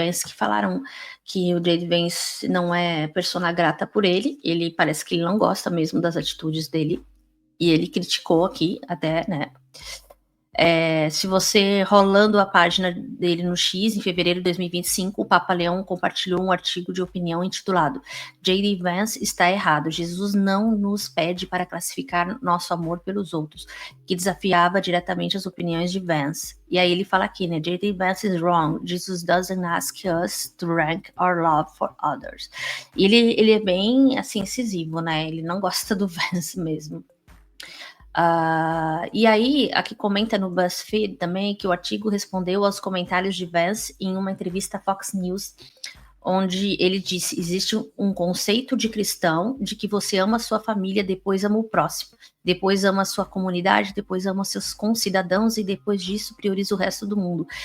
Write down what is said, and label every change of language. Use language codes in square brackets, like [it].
[pt] Vance, que falaram que o J.D. Vance não é persona grata por ele parece que ele não gosta mesmo das atitudes dele, e ele criticou aqui até, né, se você rolando a página dele no X, em fevereiro de 2025, o Papa Leão compartilhou um artigo de opinião intitulado J.D. Vance está errado, Jesus não nos pede para classificar nosso amor pelos outros, que desafiava diretamente as opiniões de Vance. E aí ele fala aqui, né, J.D. [en] Vance is wrong, Jesus doesn't ask us to rank our love for others. [pt] E ele é bem, assim, incisivo, né, ele não gosta do Vance mesmo. E aí, aqui comenta no BuzzFeed também que o artigo respondeu aos comentários de Vance em uma entrevista à Fox News, onde ele disse: existe um conceito de cristão de que você ama a sua família, depois ama o próximo, depois ama a sua comunidade, depois ama os seus concidadãos e depois disso prioriza o resto do mundo.